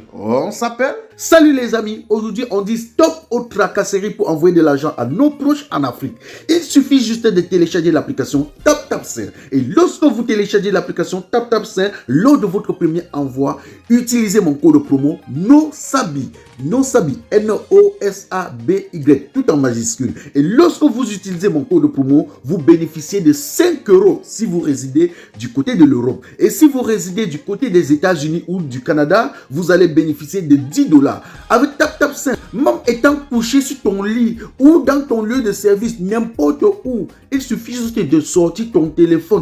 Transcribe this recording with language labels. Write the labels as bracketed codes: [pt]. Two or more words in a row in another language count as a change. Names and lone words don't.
[fr] On s'appelle. Salut les amis. Aujourd'hui, on dit stop aux tracasseries pour envoyer de l'argent à nos proches en Afrique. Il suffit juste de télécharger l'application TapTapSend. Et lorsque vous téléchargez l'application TapTapSend, lors de votre premier envoi, utilisez mon code promo NOSABI. NOSABI. N-O-S-A-B-Y. Tout en majuscule. Et lorsque vous utilisez mon code promo, vous bénéficiez de 5 € si vous résidez du côté de l'Europe. Et si vous résidez du côté des États-Unis ou du Canada, vous allez bénéficier de 10 $. Avec TapTapSend, même étant couché sur ton lit ou dans ton lieu de service, n'importe où, il suffit juste de sortir ton téléphone.